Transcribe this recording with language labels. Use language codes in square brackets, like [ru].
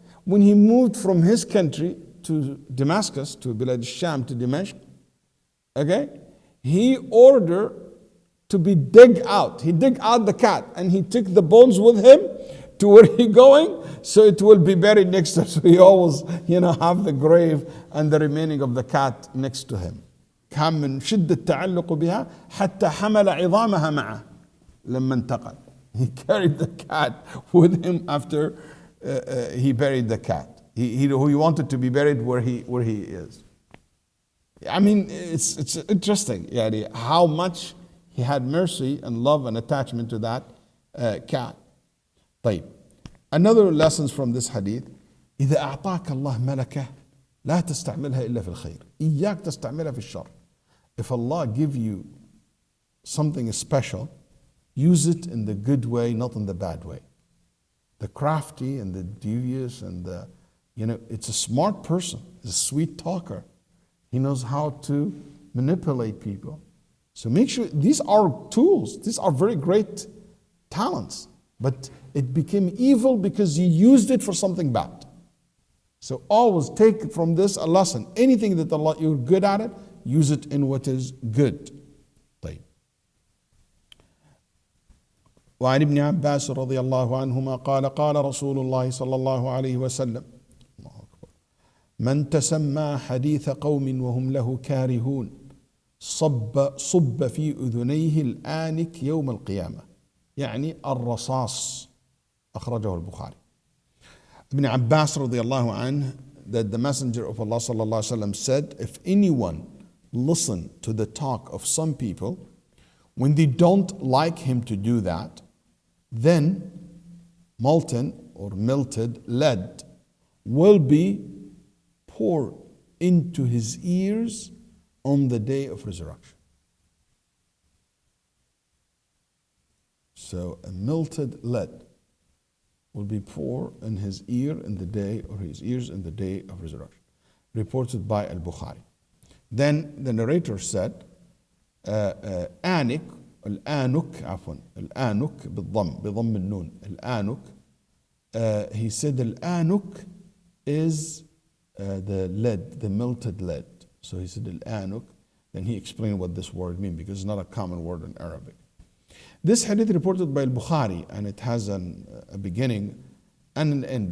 [en] When he moved from his country to Damascus, to Bilad al-Sham, to Dimashq, okay, he ordered to be dug out. He dug out the cat and he took the bones with him to where he going, so it will be buried next to him. So he always, have the grave and the remaining of the cat next to him. [ar] كان من شدة تعلق بها حتى حمل عظامها معه لما انتقل. [en] He carried the cat with him after he buried the cat. He wanted to be buried where he is. I mean, it's interesting, [ar] يعني, [en] how much he had mercy and love and attachment to that cat. [ar] طيب. [en] Another lessons from this hadith. [ar] إذا أعطاك الله ملكة لا تستعملها إلا في الخير. إياك تستعملها في الشر. [en] If Allah give you something special, use it in the good way, not in the bad way. The crafty and the devious and it's a smart person. He's a sweet talker. He knows how to manipulate people. So make sure, these are tools. These are very great talents. But it became evil because you used it for something bad. So always take from this a lesson. Anything that Allah, you're good at it, use it in what is good. [ar] طيب. وعن ابن عباس رضي الله عنهما قال قال رسول الله صلى الله عليه وسلم الله أكبر من تسمى حديث قوم وهم له كارهون صب في أذنيه الآنك يوم القيامة يعني الرصاص أخرجه البخاري. [en] Ibn Abbas radiallahu anh, that the Messenger of Allah sallallahu alaihi wasallam said, if anyone listen to the talk of some people, when they don't like him to do that, then molten or melted lead will be poured into his ears on the day of resurrection. So a melted lead will be poured in his ear in the day, or his ears in the day of resurrection. Reported by al-Bukhari. Then the narrator said, [ar] آنك الآنك عفوا الآنك بضم النون الآنك. [en] He said الآنك is the lead, the melted lead. So he said al-anuk. Then he explained what this word means, because it's not a common word in Arabic. This hadith reported by al-Bukhari, and it has a beginning and an end.